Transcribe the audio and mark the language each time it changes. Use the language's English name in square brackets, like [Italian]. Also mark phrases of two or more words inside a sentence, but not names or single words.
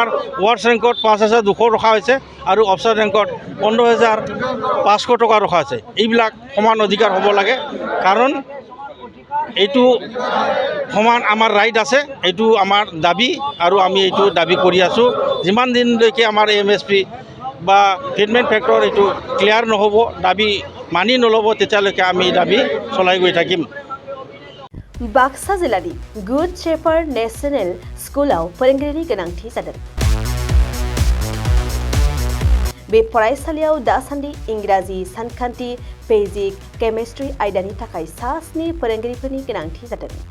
[Assamese] ৱাৰ্ছ ৰেংকত 5,200 ৰখা হৈছে আৰু [English] officer rank [Assamese] 15,500 টকা ৰখা হৈছে এইবিলাক সমান অধিকাৰ হ'ব লাগে কাৰণ এইটো সমান আমাৰ ৰাইট আছে এইটো আমাৰ দাবী আৰু আমি এইটো দাবী কৰি আছোঁ যিমান দিনলৈকে আমাৰ MSP বা [English] fitment factor [Assamese] এইটো ক্লিয়াৰ নহ'ব দাবী মানি নল'ব তেতিয়ালৈকে আমি দাবী চলাই গৈ থাকিম [Bodo] बाक्सा जिल्लानि गुड शेफार्ड नेशनेल स्कुलाव फोरोंगिरिनि गोनांथि जादों बे फरायसालियाव दासान्दि इंराजि, सानखान्थि, फिजिक्स, केमिस्ट्रि आयदानि थाखाय 7 फोरोंगिरिफोरनि गोनांथि जादों।